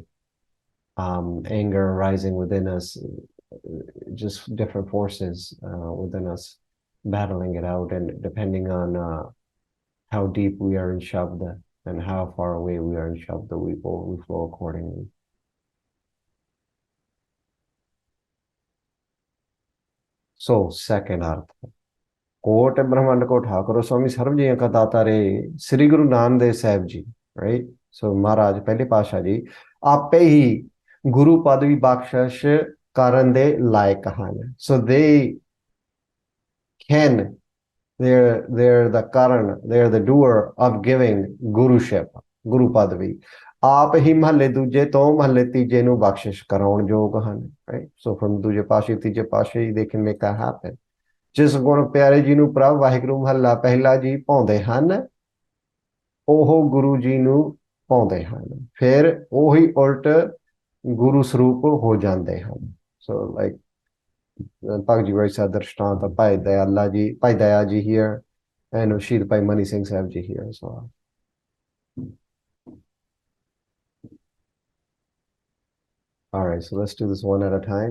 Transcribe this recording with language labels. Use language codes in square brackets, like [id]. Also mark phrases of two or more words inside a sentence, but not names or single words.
[en] Anger arising within us, just different forces within us battling it out, and depending on how deep we are in Shabda and how far away we are in Shabda, we flow accordingly. So, second arth. [pa] ਕੋਟ ਬ੍ਰਹਿਮੰਡ ਕੋ ਠਾਕੁਰ ਸੁਆਮੀ ਸਰਬ ਜੀਆ ਕਾ ਦਾਤਾ ਰੇ ਸ੍ਰੀ ਗੁਰੂ ਨਾਨਕ ਦੇਵ ਸਾਹਿਬ ਜੀ, राइट? ਸੋ ਮਹਾਰਾਜ ਪਹਿਲੇ ਪਾਤਸ਼ਾਹ ਜੀ ਆਪੇ ਹੀ ਗੁਰੂ ਪਦਵੀ ਬਖਸ਼ਿਸ਼ ਕਰਨ ਦੇ ਲਾਇਕ ਹਨ. [en] So they can, they're the karan, they're the doer of giving guruship, [pa] guru ਪਦਵੀ. ਆਪ ਹੀ ਮਹੱਲੇ ਦੂਜੇ ਤੋਂ ਮਹੱਲੇ ਤੀਜੇ ਨੂੰ ਬਖਸ਼ਿਸ਼ ਕਰਾਉਣ ਯੋਗ ਹਨ, [en] right? So from [pa] ਦੂਜੇ ਪਾਸ਼ੇ ਤੀਜੇ ਪਾਸ਼ੇ [en] they can make that happen. [pa] ਜਿਸ ਗੁਣ ਪਿਆਰੇ ਜੀ ਨੂੰ ਪ੍ਰਭ ਵਾਹਿਗੁਰੂ ਮਹੱਲਾ ਪਹਿਲਾ ਜੀ ਪਾਉਂਦੇ ਹਨ, ਉਹ ਗੁਰੂ ਜੀ ਨੂੰ ਪਾਉਂਦੇ ਹਨ, ਫਿਰ ਉਹੀ ਉਲਟ ਗੁਰੂ ਸਰੂਪ ਹੋ ਜਾਂਦੇ ਹਨ. [en] So like Bhagavad Gita said, Drishtanta Bhai Dayala ji, Bhai Daya ji here, and Shri Bhai Mani Singh Sahib ji here as well. All right, so let's do this one at a time.